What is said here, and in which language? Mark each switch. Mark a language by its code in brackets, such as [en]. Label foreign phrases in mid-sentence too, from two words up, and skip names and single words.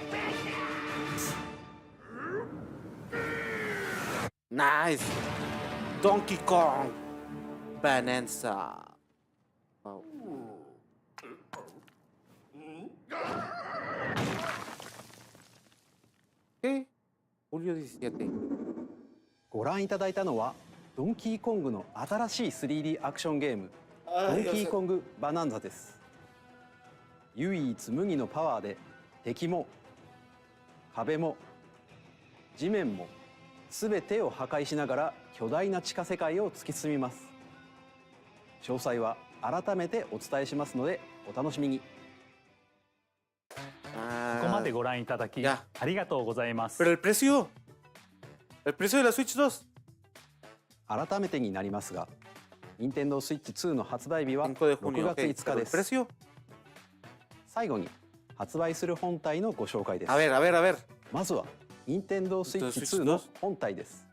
[es] Nice. Donkey Kong Bonanza. Wow. ¿Qué? Julio 17. [ja] ご覧いただいたのはドンキーコングの新しい 3D アクションゲームドンキーコングバナンザです。唯一無二のパワーで敵も壁も地面も全てを破壊しながら巨大な地下世界を突き進みます。詳細は改めてお伝えしますのでお楽しみに。ここまでご覧いただきありがとうございます。 [es] Pero el precio de la Switch 2. [ja] 改めてになりますが、任天堂スイッチ2の発売日は6月5日です。最後に発売する本体のご紹介です。まずは任天堂スイッチ2の本体です。